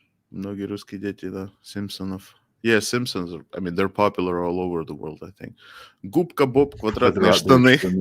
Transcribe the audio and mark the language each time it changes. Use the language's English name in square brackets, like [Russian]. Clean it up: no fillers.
[Russian] Многие русские дети, да, Симпсонов. [English] Yeah, Simpsons. I mean, they're popular all over the world, I think. [Russian] Губка Боб, квадратные штаны.